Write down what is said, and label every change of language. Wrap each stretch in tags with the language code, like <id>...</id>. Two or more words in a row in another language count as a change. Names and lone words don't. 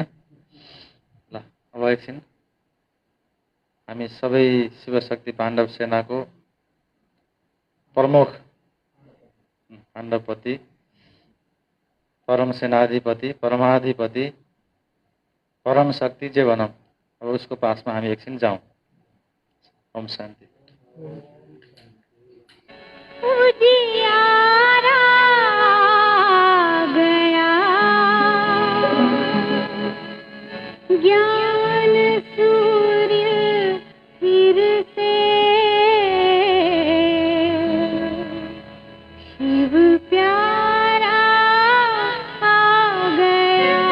<ne>ल, अब एकछिन हामी सबै शिवशक्ति पाण्डव सेनाको प्रमुख पाण्डवपति, परम सेनाधिपति, परमाधिपति, परम शक्ति जे भनौँ, अब उसको पासमा हामी एकछिन जाउँ।</ne> <hi>ओम शान्ति। उजियारा गया, ज्ञान सूर्य फिर से, शिव प्यारा आ गया।</hi>